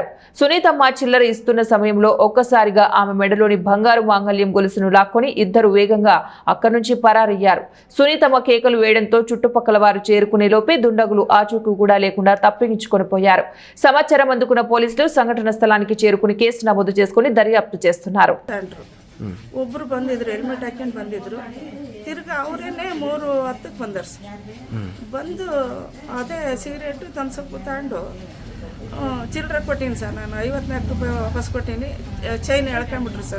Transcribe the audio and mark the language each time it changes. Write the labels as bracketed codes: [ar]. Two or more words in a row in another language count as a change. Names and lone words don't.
[te] సునీతమ్మ చిల్లర ఇస్తున్న సమయంలో ఒక్కసారిగా ఆమె మెడలోని బంగారు మాంగళ్యం గొలుసును లాక్కొని ఇద్దరు వేగంగా అక్కడి నుంచి పరారయ్యారు. సునీతమ్మ కేకలు వేయడంతో చుట్టుపక్కల వారు చేరుకునే లోపే దుండగులు ఆచూకీ కూడా లేకుండా తప్పించుకొని పోయారు. సమాచారం అందుకున్న పోలీసులు సంఘటన స్థలానికి చేరుకుని కేసు నమోదు చేసుకుని దర్యాప్తు చేస్తున్నారు. [kn] ಒಬ್ಬರು ಬಂದಿದ್ರು, ಹೆಲ್ಮೆಟ್ ಹಾಕೊಂಡು ಬಂದಿದ್ರು. ತಿರ್ಗಿ ಅವರೇನೆ 3:10ಕ್ಕೆ ಬಂದರು ಸರ್. ಬಂದು ಅದೇ ಸಿಗರೇಟು ತನ್ಸಕ್ಕೆ ತಗೊಂಡು ಚಿಲ್ಲರೆ ಕೊಟ್ಟೀನಿ ಸರ್. ನಾನು 54 ರೂಪಾಯಿ ವಾಪಸ್ ಕೊಟ್ಟೀನಿ. ಚೈನ್ ಎಳ್ಕೊಂಬಿಟ್ರು ಸರ್.